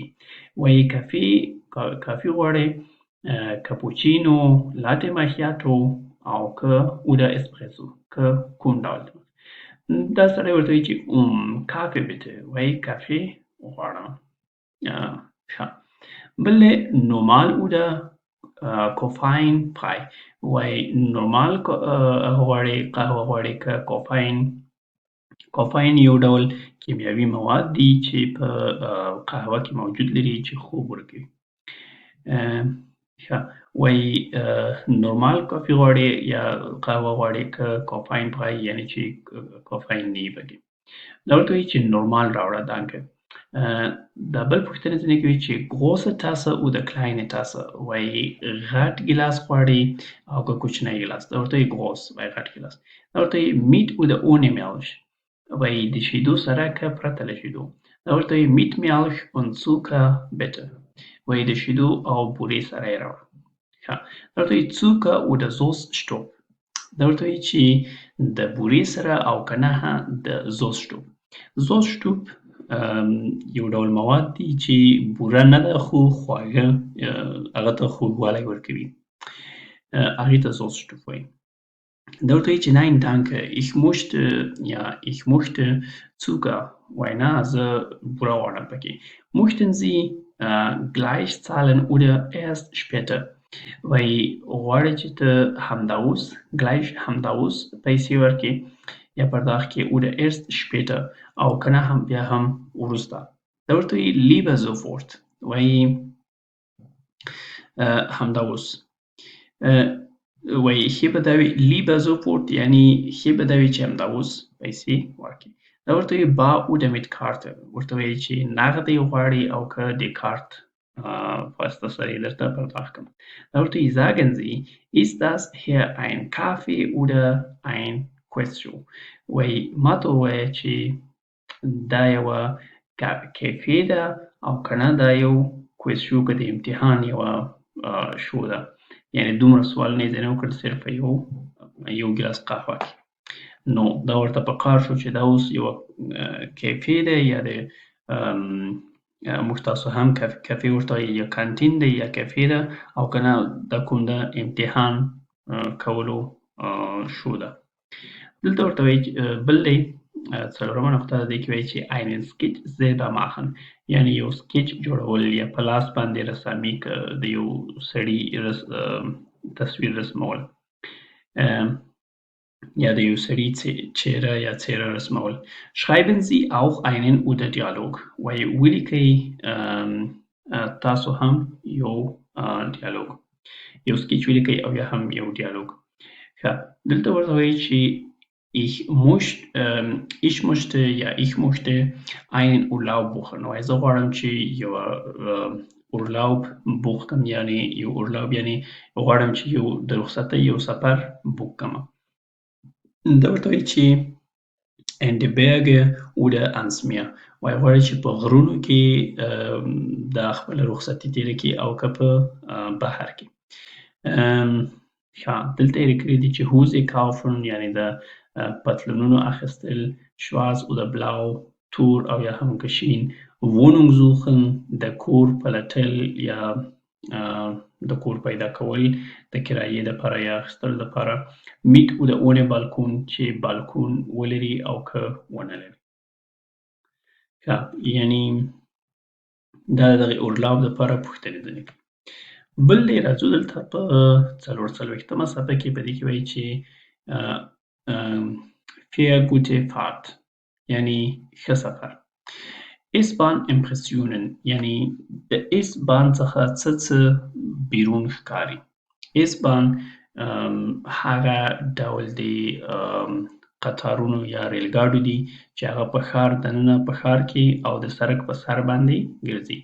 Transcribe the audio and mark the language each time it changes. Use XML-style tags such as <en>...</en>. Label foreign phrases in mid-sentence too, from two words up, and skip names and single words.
<ps>وایي کافي غواړئ، کاپوچینو، لاټې ماکیاتو او که oder اسپریسو که کوم ډول. دا سړی ورته وایي چې کافي bitte وایي کافي غواړم. بل دی</ps> <de>normal oder koffeinfrei</de> <ps>وایي نورمال غواړئ قهوه غواړئ که کوفاین یو ډول کیمیاوي مواد دي چې په قهوه کې موجود لري چې خوب ورکوي. ښه وایي نورمال کافي غواړې یا قهوه غواړې که کافاین پای یعنی چې کافاین نه وي پکې. Da ورته وایي چې نورمال راوړه danke. دا بل پوښتنه ځینې کوي چې</ps> <de>große Tasse oder kleine Tasse</de> <ps>وایي غټ ګیلاس غواړي او که کوچنی ګیلاس. دا ورته وایي groß وایي غټ ګیلاس. دا ورته وایي</ps> <de>mit oder ohne Milch</de> <ps>وایي د شیدو سره که پرته له شیدو. دا ورته وایي</ps> <de>mit Milch und Zucker bitte</de> <ps>وایي د شیدو او بورې سره یې راوړه. ښه دا ورته وایي</ps> <de>Zucker oder Süßstoff.</de> <ps>دا ورته وایي چې د بورې سره او که نه د Süßstoff. Süßstoff یو ډول مواد دي چې بوره نه ده خو خواږه هغه ته خوږوالی ورکوي. هغې ته Süßstoff وایي. Da ورته وایي چې</ps> <de>nein danke ich möchte Zucker</de> <ps>وایي نه زه بوره غواړم پکې.</ps> <de>Möchten Sie gleich zahlen oder erst später</de> <ps>وایي غواړې چې ته همدا اوس gleich همدا اوس پیسې ورکړې یا پرداخت کړې</ps> <de>oder erst später</de> <ps>او که نه هم بیا هم وروسته. دا ورته وایي</ps> <de>lieber sofort</de> <ps>وایي همدا اوس. وایي ښې به دا وي</ps> <de>lieber sofort</de> <ps>یعنی ښې به دا وي چې همدا اوس پیسې ورکړې. دا ورته وایي</ps> <de>bar oder mit Karte</de> <ps>ورته وایي چې نغد یې غواړي او که د کارت په واسطه سره یې درته پرداخت کړم. دا ورته وایي</ps> <de>sagen Sie ist das hier ein Kaffee oder ein Queso</de> <ps>وایي ماته ووایه چې دا یوه کیفې ده او که نه دا یو کویسشو که د امتحان یوه شو ده یعنې دومره سوالونه یې ځینې وکړل صرف یو ګیلاس قهوه کې. نو دا ورته په کار شو چې دا اوس یوه کیفې دی یا د موږ تاسو هم کافې ورته وایي یا کانتین دی یا کیفې ده او که نه دا کوم د امتحان کولو شو ده. دلته ورته وایي بل دی څلورمه نقطه د دې کې وایي چې</ps> <de>einen Sketch selber machen</de> <ps>یعنې یو سکیچ جوړول یا په لاس باندې رسامي د یو سړي تصویر رسمول یا د یو سړي چهره یا څېره رسمول.</ps> <de>schreiben Sie auch einen oder Dialog</de> <ps>وایي ولیکئ تاسو هم یو ډیالوګ یو سکیچ ولیکئ او یا هم یو ډیالوګ. ښه دلته ورته وایي چې</ps> <de>ich möchte einen Urlaub buchen</de> <ps>وایي زه غواړم چې یوه</ps> <de>Urlaub buchen</de> <ps>یعنې یو Urlaub یعنې غواړم چې یو د رخصتۍ یو سفر بوک کړم. دا ورته وایي چې</ps> <de>in die Berge oder ans Meer</de> <ps>وایي غواړي چې په غرونو کې دا خپله رخصتي تېره کړي او که په بحر کې. ښه دلته یې لیکلي دي چې</ps> <de>Hose kaufen</de> <ps>یعنې د پتلونونو اخیستل</ps> <de>schwarz oder blau</de> <ps>تور او یا هم کشین</ps> <de>Wohnung suchen</de> <ps>د کور پلټل یا د کور پیدا کول د کرایې دپاره یا اخیستلو دپاره</ps> <de>mit oder ohne Balkon</de> <ps>چې بالکون ولري او که ونه لري. ښه یعنې دا د دغې اورلاو دپاره پوښتنې ځینې کوي. بل دی راځو دلته په 44مه صفحه کې په دې کې وایي چې</ps> <de>für gute Fahrt</de> <ps>یعنې ښه سفر.</ps> <de>S-Bahn Impressionen</de> <ps>یعنې د S-Bahn څخه څه بیرون ښکاري. S-Bahn هغه ډول د قطارونو یا ریل ګاډو دي چې هغه په ښار دننه په ښار کې او د سړک په سر باندې ګرځي.</ps>